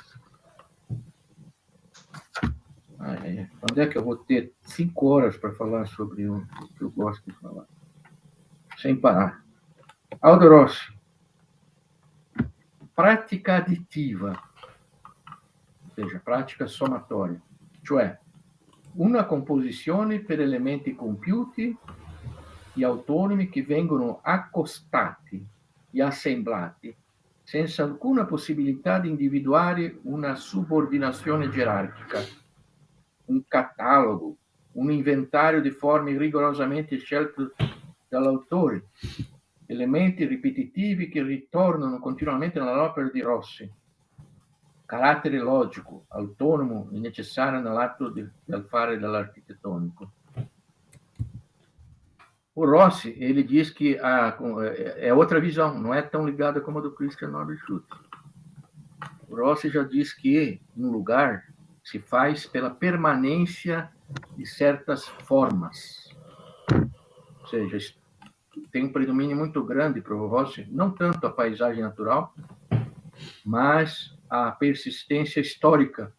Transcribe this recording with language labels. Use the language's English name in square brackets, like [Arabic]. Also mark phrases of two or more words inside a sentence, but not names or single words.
[Portuguese] Onde é que eu vou ter 5 horas para falar sobre o que eu gosto de falar? Sem parar. Aldo Rossi. Prática additiva, ou seja, prática somatória, [Italian] cioè una composizione per elementi compiuti e autonomi che vengono accostati e assemblati senza alcuna possibilità di individuare una subordinazione gerarchica, un catalogo, un inventario di forme rigorosamente scelte dall'autore, elementi ripetitivi che ritornano continuamente nell'opera di Rossi, carattere logico, autonomo e necessario nell'atto del fare dell'architettonico. [Portuguese] O Rossi, ele diz que é outra visão, não é tão ligada como a do Christian Norbert Schultz. O Rossi já diz que um lugar se faz pela permanência de certas formas. Ou seja, tem um predomínio muito grande para o Rossi, não tanto a paisagem natural, mas a persistência histórica.